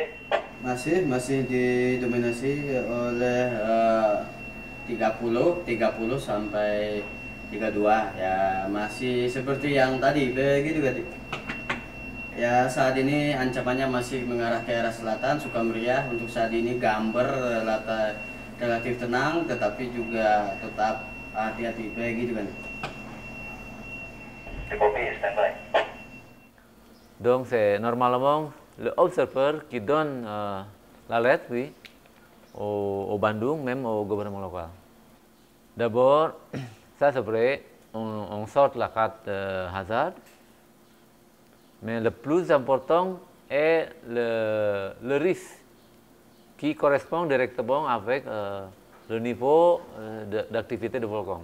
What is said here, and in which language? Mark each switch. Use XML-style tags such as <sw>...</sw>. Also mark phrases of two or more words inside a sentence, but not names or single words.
<id>Masih didominasi oleh 30 sampai 32 ya, masih seperti yang tadi begitu kan. Ya, saat ini ancamannya masih mengarah ke arah selatan Sukameriah. Untuk saat ini Gamber relatif tenang, tetapi juga tetap hati-hati begitu kan. Kopi standby.</id> <fr>Donc c'est normalement le observateur qui donne l'alerte, oui, au Bandung, même au gouvernement local. D'abord, ça c'est vrai, on sort la carte hazard, mais le plus important est le risque qui correspond directement avec le niveau d'activité du volcan.</fr>